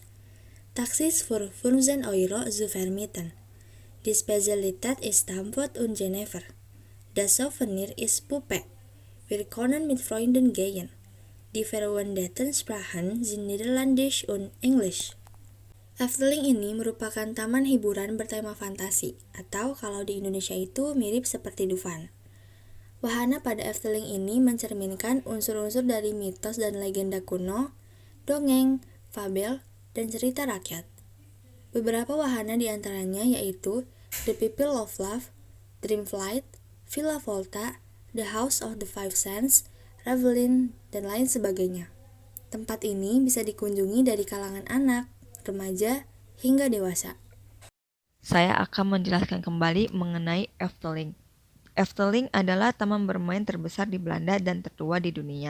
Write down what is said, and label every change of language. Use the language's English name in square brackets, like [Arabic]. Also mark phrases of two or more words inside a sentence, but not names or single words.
[German] Taxis für 15 Euro zu vermieten. Die Spezialität ist Stamford und Geneva. Das Souvenir ist Puppe. Wir können mit Freunden gehen. Die verwendeten Sprachen sind Niederländisch und Englisch. [Indonesian] Efteling ini merupakan taman hiburan bertema fantasi, atau kalau di Indonesia itu mirip seperti Dufan. Wahana pada Efteling ini mencerminkan unsur-unsur dari mitos dan legenda kuno, dongeng, fabel, dan cerita rakyat. Beberapa wahana diantaranya yaitu The People of Love, Dreamflight, Villa Volta, The House of the Five Senses, Ravelin, dan lain sebagainya. Tempat ini bisa dikunjungi dari kalangan anak, remaja, hingga dewasa. Saya akan menjelaskan kembali mengenai Efteling. Efteling adalah taman bermain terbesar di Belanda dan tertua di dunia.